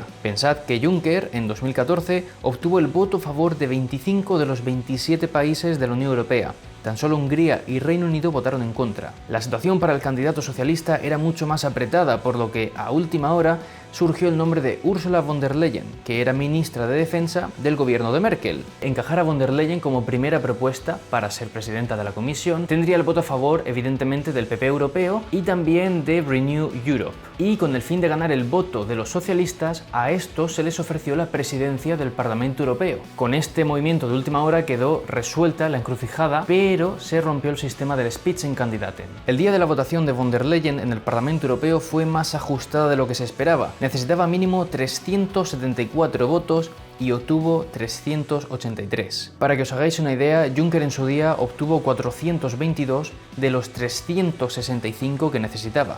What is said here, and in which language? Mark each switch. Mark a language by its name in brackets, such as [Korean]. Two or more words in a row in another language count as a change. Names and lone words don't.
[Spanish] Pensad que Juncker, en 2014, obtuvo el voto a favor de 25 de los 27 países de la Unión Europea. Tan solo Hungría y Reino Unido votaron en contra. La situación para el candidato socialista era mucho más apretada, por lo que a última hora surgió el nombre de Ursula von der Leyen, que era ministra de Defensa del gobierno de Merkel. Encajar a von der Leyen como primera propuesta para ser presidenta de la Comisión tendría el voto a favor, evidentemente, del PP europeo y también de Renew Europe. Y con el fin de ganar el voto de los socialistas, a estos se les ofreció la presidencia del Parlamento Europeo. Con este movimiento de última hora quedó resuelta la encrucijada, pero se rompió el sistema del Spitzenkandidaten. El día de la votación de von der Leyen en el Parlamento Europeo fue más ajustada de lo que se esperaba. Necesitaba mínimo 374 votos y obtuvo 383. Para que os hagáis una idea, Juncker en su día obtuvo 422 de los 365 que necesitaba.